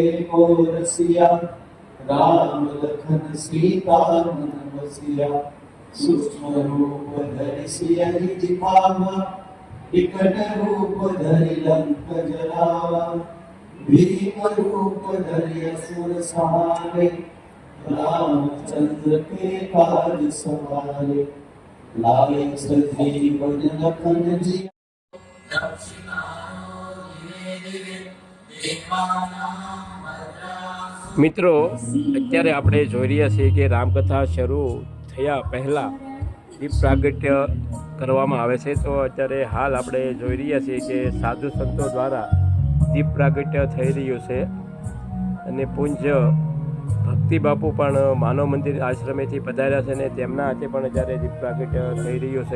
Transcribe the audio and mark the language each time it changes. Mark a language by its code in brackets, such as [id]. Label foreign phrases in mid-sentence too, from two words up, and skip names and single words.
[awa] को रसिया राम लखन सीता मन बसिया सूक्ष्म रूप धरि सियहि दिखावा विकट रूप धरि लंक जलावा भीम रूप धरि असुर सहारे रामचंद्र के काज सवारे लाए सजीवन लखन जी। [gu] મિત્રો અત્યારે આપણે જોઈ રહ્યા છીએ કે રામકથા શરૂ થયા પહેલાં દીપ પ્રાગટ્ય કરવામાં આવે છે. તો અત્યારે હાલ આપણે જોઈ રહ્યા છીએ કે સાધુ સંતો દ્વારા દીપ પ્રાગટ્ય થઈ રહ્યું છે અને પૂજ્ય ભક્તિ બાપુ પણ માનવ મંદિર આશ્રમેથી પધાર્યા છે અને તેમના હાથે પણ અત્યારે દીપ પ્રાગટ્ય થઈ રહ્યું છે.